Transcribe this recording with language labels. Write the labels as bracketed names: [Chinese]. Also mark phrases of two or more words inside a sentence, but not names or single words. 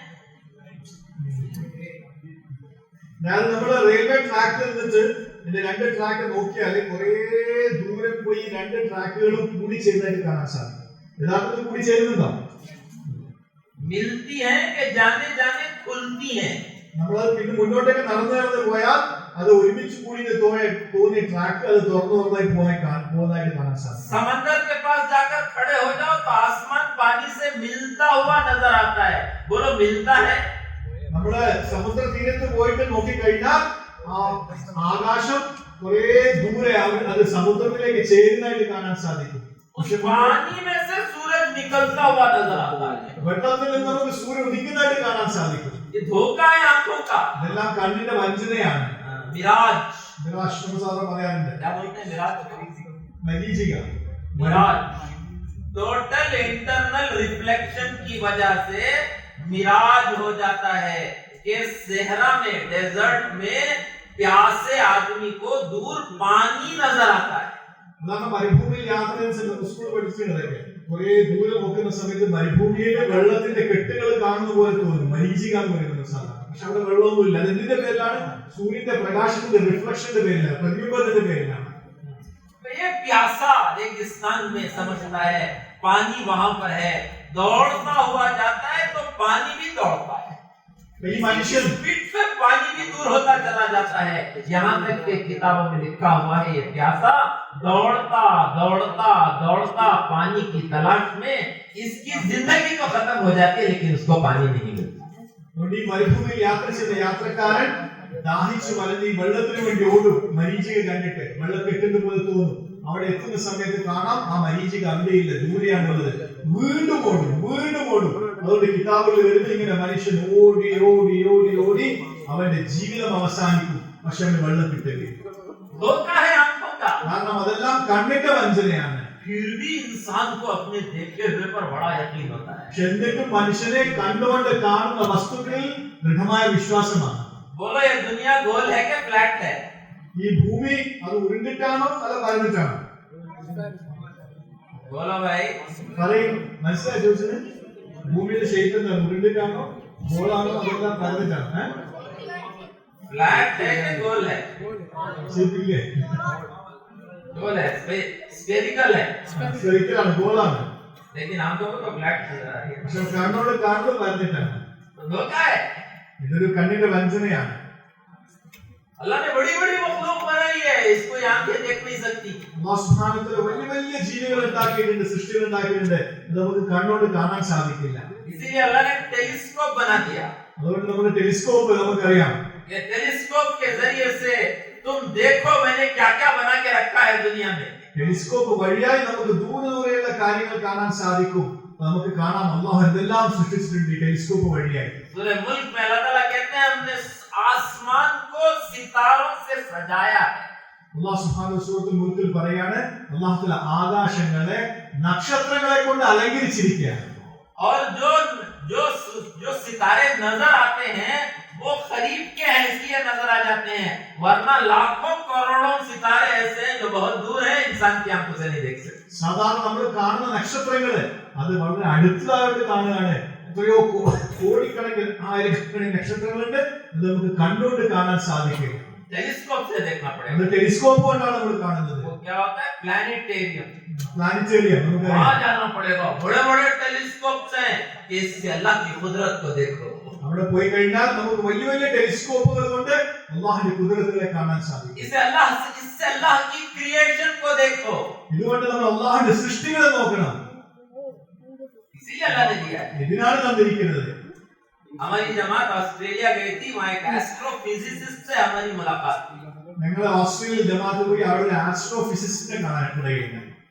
[Malayalam] ഞാൻ നമ്മുടെ റെയിൽവേ ട്രാക്കിൽ നിന്നിട്ട് ഇതിന്റെ രണ്ട് ട്രാക്ക് നോക്കിയാൽ കുറെ ദൂരെ പോയി രണ്ട് ട്രാക്കുകളും കൂടി ചേർന്നായിട്ട് കാണാൻ സാധിക്കും. യഥാർത്ഥത്തിൽ കൂടി ചേരുന്നുണ്ടോ? [Hindi] मिलती हैं कि जाने जाने खुलती हैं। [Malayalam] നമ്മളത് പിന്നെ മുന്നോട്ടേക്ക് നടന്നു പോയാൽ അത് ഒരുമിച്ച് കൂടി തോന്നിയ ട്രാക്ക് അത് തുറന്നായി പോകുന്നതായിട്ട് കാണാൻ സാധിക്കും. [Hindi] समंदर के पास जाकर खड़े हो जाओ तो आसमान पानी से मिलता हुआ नजर आता है, बोलो मिलता है? [Malayalam] നമ്മുടെ സമുദ്ര തീരത്ത് പോയിട്ട് നോക്കിക്കഴിഞ്ഞാൽ ആകാശം കുറെ ദൂരെ അത് സമുദ്രത്തിലേക്ക് ചേരുന്നതായിട്ട് കാണാൻ സാധിക്കും. [Hindi] पानी में से सूरज निकलता हुआ नजर आता है, [Malayalam] വെള്ളത്തിൽ നിന്ന് നമുക്ക് സൂര്യൻ ഉദിക്കുന്നതായിട്ട് കാണാൻ സാധിക്കും. [Hindi] ये धोखा है आंखों का, [Malayalam] ഇതെല്ലാം കണ്ണിന്റെ വഞ്ചനയാണ്. [Hindi] मिराज। [Malayalam] മിറാജ് സാധാരണ പറയാറുണ്ട്, [Hindi] क्या बोलते हैं मिराज? [Malayalam] മരീചിക. [Hindi] मिराज [English] total internal reflection [Hindi] की वजह से मिराज हो जाता है कि सहरा में, डेजर्ट में प्यासे आदमी को दूर पानी नजर आता है। [Malayalam] മരുഭൂമിയിൽ യാത്ര ചെയ്യുന്ന സ്കൂൾ പഠിച്ചിട്ടുള്ളതൊക്കെ കുറെ ദൂരെ നോക്കുന്ന സമയത്ത് മരുഭൂമിയിലെ വെള്ളത്തിന്റെ കെട്ടുകൾ കാണുന്ന പോലെ തോന്നും, മരീചിക എന്ന് പറയുന്നത് സാധാരണ. പക്ഷെ അവിടെ വെള്ളമൊന്നുമില്ല. അത് എന്തിന്റെ പേരിലാണ്? സൂര്യന്റെ പ്രകാശത്തിന്റെ റിഫ്ലക്ഷന്റെ പേരിലാണ്, പ്രതിബിംബത്തിന്റെ പേരിലാണ്. [Hindi] ये प्यासा रेगिस्तान में समझता है पानी वहां पर है, दौड़ता हुआ जाता है तो पानी भी दौड़ता है, [Malayalam] ഈ മനുഷ്യൻ [Hindi] स्पीड से पानी भी दूर होता चला जाता है। यहाँ तक के किताबों में लिखा हुआ है ये प्यासा दौड़ता दौड़ता दौड़ता पानी की तलाश में इसकी जिंदगी तो खत्म हो जाती है लेकिन उसको पानी नहीं मिलता। [Malayalam] അതുകൊണ്ട് ഈ മരുഭൂമിയിൽ യാത്ര ചെയ്ത യാത്രക്കാരൻ ദാഹിച്ചു വലഞ്ഞ് ഈ വെള്ളത്തിന് വേണ്ടി ഓടും. മരീചിക കണ്ടിട്ട് വെള്ളം കെട്ടുന്ന പോലെ തോന്നും. അവിടെ എത്തുന്ന സമയത്ത് കാണാം ആ മരീചിക അവിടെയില്ല, ദൂരെയാണുള്ളത്. വീണ്ടും ഓടും, വീണ്ടും ഓടും. അതുകൊണ്ട് കിതാബിൽ വരുന്ന ഇങ്ങനെ മനുഷ്യൻ ഓടി ഓടി ഓടി ഓടി അവന്റെ ജീവിതം അവസാനിക്കും. പക്ഷെ അവന് വെള്ളം കിട്ടില്ല. കാരണം അതെല്ലാം കണ്ണിന്റെ വഞ്ചനയാണ്. [Hindi] फिर भी इंसान को अपने देखे हुए पर बड़ा यकीन होता है। [Malayalam] എന്നിട്ടും മനുഷ്യനെ കണ്ടുകൊണ്ട് കാണുന്ന വസ്തുക്കളിൽ ദൃഢമായ വിശ്വാസമാണ്. [Hindi] बोलो ये दुनिया गोल है क्या फ्लैट है? [Malayalam] ഈ ഭൂമി അത് ഉരുണ്ടിട്ടാണോ അല്ല പരന്നിട്ടാണോ? [Hindi] बोलो भाई, [Malayalam] പറയും. മനസ്സിലായി ചോദിച്ചത്? ഭൂമിയുടെ ഷേപ്പ് എന്താണ്? ഉരുണ്ടിട്ടാണോ ഗോളാണോ അതല്ല പരന്നിട്ടാണോ? [Hindi] फ्लैट है कि गोल है? [Malayalam] ശരിക്കില്ലേ? [Hindi] गोल है, स्फेरिकल है, [Malayalam] സ്ഫെറിക്കലാണ്, ഗോളാണ്. [Hindi] लेकिन हम लोगों को फ्लैट नजर आ रही है। [Malayalam] പക്ഷെ കണ്ണോട് കാണുന്നത് പരന്നിട്ടാണ്. [Hindi] तो धोखा है। [Malayalam] ഇതൊരു കണ്ണിന്റെ വഞ്ചനയാണ്. [Hindi] अल्लाह ने बड़ी बड़ी मखलूक बनाई है, इसको आंखें देख नहीं सकती। [Malayalam] അല്ലാഹു [Arabic] سبحانه وتعالى [Malayalam] വലിയ വലിയ ജീവികൾ ഉണ്ടാക്കിയിട്ടുണ്ട്, സൃഷ്ടികൾ ഉണ്ടാക്കിയിട്ടുണ്ട്. ഇത് നമുക്ക് കണ്ണോട് കാണാൻ സാധിക്കില്ല. [Hindi] इसीलिए अल्लाह ने टेलीस्कोप बना दिया। [Malayalam] അതുകൊണ്ട് നമ്മുടെ ടെലിസ്കോപ്പ് നമുക്കറിയാം. [Hindi] ये टेलीस्कोप के जरिए से तुम देखो मैंने क्या क्या बना के रखा है दुनिया में। [Malayalam] ടെലിസ്കോപ്പ് വഴിയായി നമുക്ക് ദൂരെ ദൂരെയുള്ള കാര്യങ്ങൾ കാണാൻ സാധിക്കും. നമുക്ക് കാണാം അല്ലാഹു എന്തെല്ലാം സൃഷ്ടിച്ചിട്ടുണ്ട് ഈ ടെലിസ്കോപ്പ് വഴിയായി. [Hindi] सूरह मुल्क में अल्लाह ताला कहते हैं हमने आसमान को सितारों से सजाया है। [Malayalam] അല്ലാഹു [Arabic] سبحانه و [Malayalam] സൂറത്തുൽ മുൽക്കിൽ പറയാണ് അല്ലാഹു തആല ആകാശങ്ങളെ നക്ഷത്രങ്ങളെ കൊണ്ട് അലങ്കരിച്ചിരിക്കുകയാണ്. [Hindi] और जो जो जो सितारे नजर आते हैं वो खरीद के हैं इसलिए नजर आ जाते हैं, वरना लाखों करोड़ों सितारे ऐसे हैं जो बहुत दूर हैं, इंसान की आंखों से नहीं देख सकते। [Malayalam] സാധാരണ നമ്മൾ കാണുന്ന നക്ഷത്രങ്ങള് അത് വളരെ അടുത്തതായിട്ട് കാണുകയാണ്. എത്രയോ കോടിക്കണക്കിന് ആയിരക്കണക്കിന് നക്ഷത്രങ്ങളുണ്ട്. അത് നമുക്ക് കണ്ണുകൊണ്ട് കാണാൻ സാധിക്കും. [Hindi] टेलीस्कोप से देखना पड़ेगा। [Malayalam] അത് ടെലിസ്കോപ്പ് കൊണ്ടാണ് നമ്മൾ കാണുന്നത്. [Hindi] वो क्या होता है? प्लैनेटेरियम। [Malayalam] പ്ലാനറ്റേറിയം നമുക്കറിയാം. [Hindi] वहां जाना पड़ेगा, बड़े बड़े टेलीस्कोप्स हैं कि इससे अल्लाह की कुदरत को देखो। [Malayalam] അവിടെ പോയി കഴിഞ്ഞാൽ നമുക്ക് വലിയ വലിയ ടെലിസ്കോപ്പുകൾ കൊണ്ട് അല്ലാഹുവിന്റെ കുദറത്തുകളെ കാണാൻ സാധിക്കും. [Hindi] इससे अल्लाह की क्रिएशन को देखो। [Malayalam] ഇതുകൊണ്ട് നമ്മൾ അല്ലാഹുവിന്റെ സൃഷ്ടികളെ നോക്കണം. [Hindi] इसीलिए अल्लाह ने दिया है। [Malayalam] ഇതിനാണ് തന്നിരിക്കുന്നത്. [Hindi] हमारी जमात ऑस्ट्रेलिया गई थी, वहां एक एस्ट्रोफिजिसिस्ट से हमारी मुलाकात हुई। [Malayalam] ഞങ്ങൾ ഓസ്ട്രേലിയയിൽ ജമാഅത്ത് പോയി അവിടെ ഒരു ആസ്ട്രോഫിസിസ്റ്റിനെ കാണാൻ ഇടയായി.